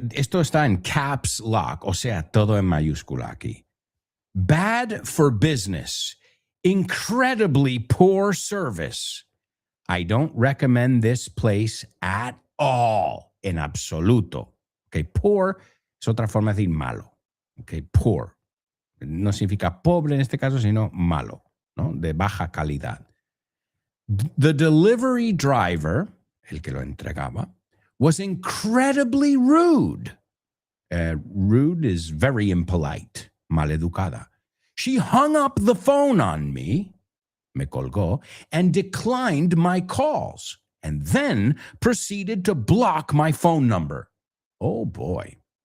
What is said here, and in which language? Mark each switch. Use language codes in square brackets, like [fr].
[es] Esto está en caps lock, o sea, todo en mayúscula aquí. [en] Bad for business. Incredibly poor service. I don't recommend this place at all, [es] en absoluto. Okay, poor es otra forma de decir malo. Okay, poor. No significa pobre en este caso, sino malo, ¿no? De baja calidad. [en] The delivery driver, [es] el que lo entregaba, [en] was incredibly rude. Rude is very impolite, maleducada. She hung up the phone on me, [es] me colgó, [en] and declined my calls, and then proceeded to block my phone number. Oh, boy.